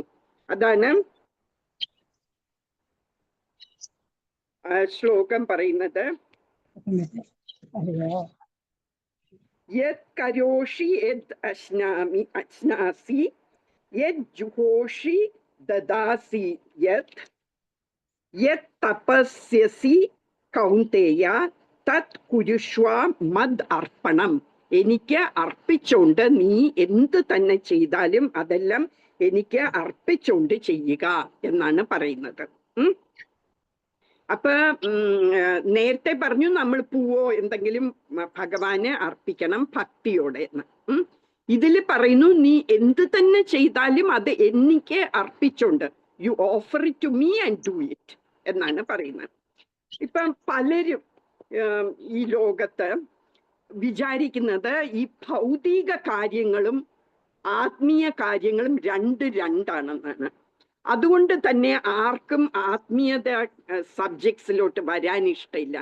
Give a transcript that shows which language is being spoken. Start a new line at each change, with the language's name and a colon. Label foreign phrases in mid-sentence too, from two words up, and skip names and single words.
Malayalam: അതാണ് ശ്ലോകം പറയുന്നത്.
Sanskrit: യത് കരോഷി യത് അശ്നാസി യത് ജുഹോഷി ദദാസി യത് യത് തപസ്യസി കൗന്ദേയ തത് കുരുഷ്വ മദ് അർപ്പണം.
Malayalam: എനിക്ക് അർപ്പിച്ചുകൊണ്ട് നീ എന്ത് തന്നെ ചെയ്താലും അതെല്ലാം എനിക്ക് അർപ്പിച്ചുകൊണ്ട് ചെയ്യുക എന്നാണ് പറയുന്നത്. അപ്പൊ നേരത്തെ പറഞ്ഞു നമ്മൾ പൂവോ എന്തെങ്കിലും ഭഗവാന് അർപ്പിക്കണം ഭക്തിയോടെ എന്ന്. ഇതിൽ പറയുന്നു നീ എന്ത് തന്നെ ചെയ്താലും അത് എനിക്ക് അർപ്പിച്ചോണ്ട്,
English: you offer it to me and do it
Malayalam: എന്നാണ് പറയുന്നത്. ഇപ്പം പലരും ഈ ലോകത്ത് വിചാരിക്കുന്നത് ഈ ഭൗതിക കാര്യങ്ങളും ആത്മീയ കാര്യങ്ങളും രണ്ടാണെന്നാണ്. അതുകൊണ്ട് തന്നെ ആർക്കും ആത്മീയത സബ്ജക്ട്സിലോട്ട് വരാൻ ഇഷ്ടമില്ല.